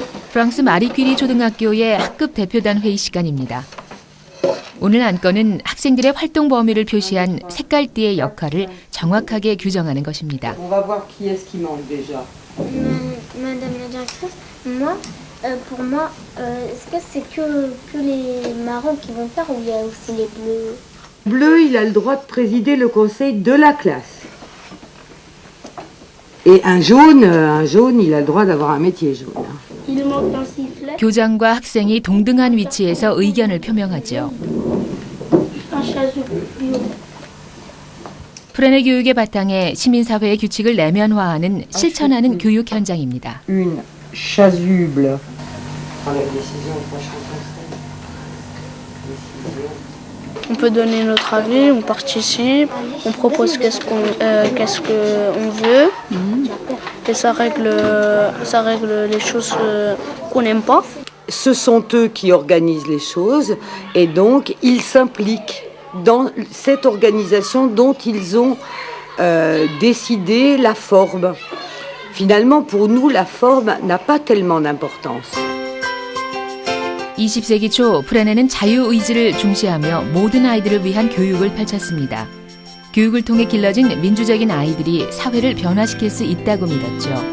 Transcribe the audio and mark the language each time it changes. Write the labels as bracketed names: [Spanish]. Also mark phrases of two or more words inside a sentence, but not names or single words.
[Korean] 프랑스 마리 퀴리 초등학교의 학급 대표단 회의 시간입니다. 오늘 안건은 학생들의 활동 범위를 표시한 색깔띠의 역할을 정확하게 규정하는 것입니다. [French] On va voir qui est-ce qui manque déjà. Madame la directrice, moi, pour moi, est-ce que c'est que les marrons qui vont faire ou il y a aussi les bleus? Bleu, il a le droit de présider le conseil de la classe. Et un jaune, il a le droit d'avoir un métier jaune. Il manque un sifflet. [Korean] 교장과 학생이 동등한 위치에서 의견을 표명하죠. [French] Un chasuble. [Korean] 프렌의 교육의 바탕에 시민사회의 규칙을 내면화하는 실천하는 교육 현장입니다. [French] Une chasuble. Prends la décision au prochain conseil. Décision. On peut donner notre avis, on participe, on propose qu'est-ce qu'on veut et ça règle les choses qu'on n'aime pas. Ce sont eux qui organisent les choses et donc ils s'impliquent dans cette organisation dont ils ont décidé la forme. Finalement, pour nous, la forme n'a pas tellement d'importance. [Korean] 20세기 초 프렌에는 자유의지를 중시하며 모든 아이들을 위한 교육을 펼쳤습니다. 교육을 통해 길러진 민주적인 아이들이 사회를 변화시킬 수 있다고 믿었죠.